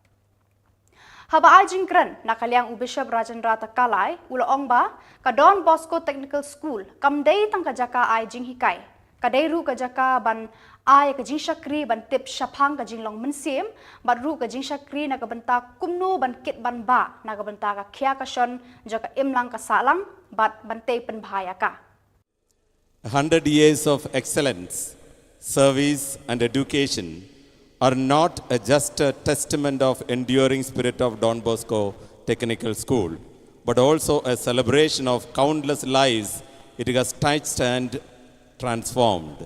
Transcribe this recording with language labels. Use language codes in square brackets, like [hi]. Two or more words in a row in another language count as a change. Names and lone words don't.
[kha] haba ajingkren nakaliang Bishop Rajendra Takalai ulaong ba ka Don Bosco Technical School kamdei tang ka jaka ai jing hikai kadairu ka jaka ban ai ka jing shakri ban tip shapang ka jinglong mensim badru ka jing shakri na ka banta kumnu ban kit ban ba na ka banta ka khya ka shon jaka imlang ka salang bat bante pen bhaya ka [en] 100 years of excellence, service and education are not just a testament of enduring spirit of Don Bosco Technical School, but also a celebration of countless lives it has touched and transformed.